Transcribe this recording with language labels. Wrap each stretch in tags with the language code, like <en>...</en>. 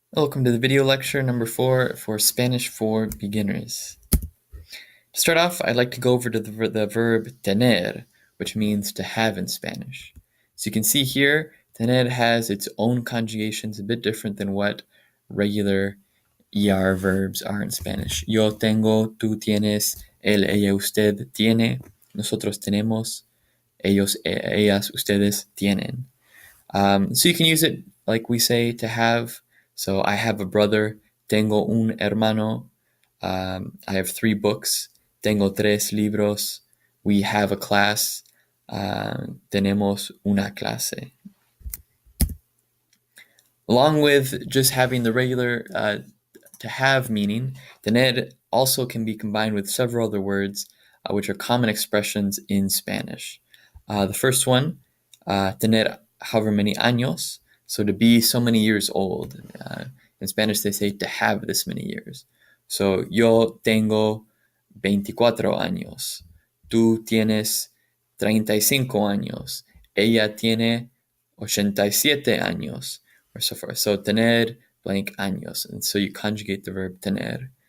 <en>Welcome to the video lecture number 4 for Spanish for beginners. To start off, I'd like to go over to the verb tener, which means to have in Spanish. So you can see here, tener has its own conjugations, a bit different than what regular ER verbs are in Spanish.</en> <es>Yo tengo, tú tienes, él, ella, usted tiene, nosotros tenemos, ellos, ellas, ustedes tienen.</es> <en>So you can use it like we say to have. So I have a brother,</en> <es>tengo un hermano.</es> <en>I have 3 books,</en> <es>tengo 3 libros.</es> <en>We have a class,</en> <es>tenemos una clase.</es> <en>Along with just having the regular to have meaning, tener also can be combined with several other words which are common expressions in Spanish. The first one, tener however many años, so to be so many years old. In Spanish they say to have this many years.</en> <es>So yo tengo 24 años, tú tienes 35 años, ella tiene 87 años,</es> <en>or so forth. So tener blank años, and so you conjugate the verb tener.</en>